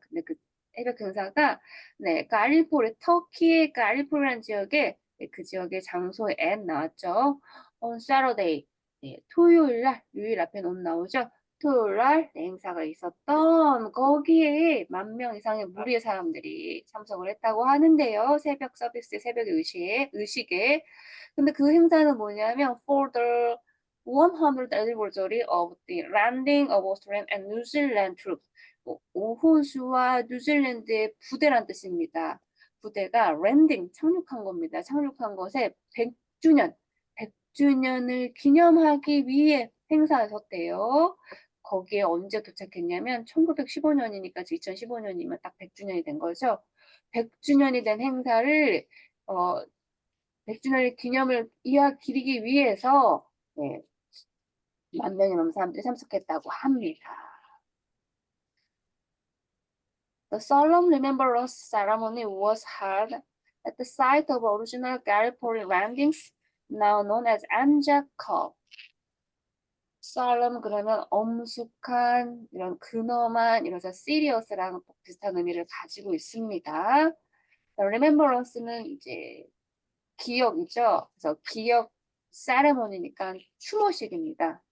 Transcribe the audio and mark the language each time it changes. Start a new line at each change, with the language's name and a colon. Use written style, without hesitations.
Korean: 근데 그 새벽 행사가 네, 터키의 가리포리안 지역에 그 지역의 장소에 나왔죠.
English: on Saturday,
Korean: 네, 토요일 날, 요일 앞에 넌 나오죠. 토요일 날 행사가 있었던 거기에 10,000명 이상의 무리의 사람들이 참석을 했다고 하는데요. 새벽 서비스, 새벽 의식에. 근데 그 행사는 뭐냐면
English: for the 100th anniversary of the landing of Australian and New Zealand troops.
Korean: 오호수와 뉴질랜드의 부대란 뜻입니다. 부대가 랜딩, 착륙한 겁니다. 착륙한 것에 100주년을 기념하기 위해 행사하셨대요. 거기에 언제 도착했냐면 1915년이니까 2015년이면 딱 100주년이 된 거죠. 100주년이 된 행사를 100주년의 기념을 기리기 위해서 네, 10,000명이 넘는 사람들이 참석했다고 합니다.
English: The solemn remembrance ceremony was held at the site of original Gallipoli landings, now known as Anzac Cove.
Korean: solemn 그러면 엄숙한, 이런 근엄한, 이래서 serious랑 비슷한 의미를 가지고 있습니다. remembrance는 이제 기억이죠. 그래서 기억 세레모니니까 추모식입니다.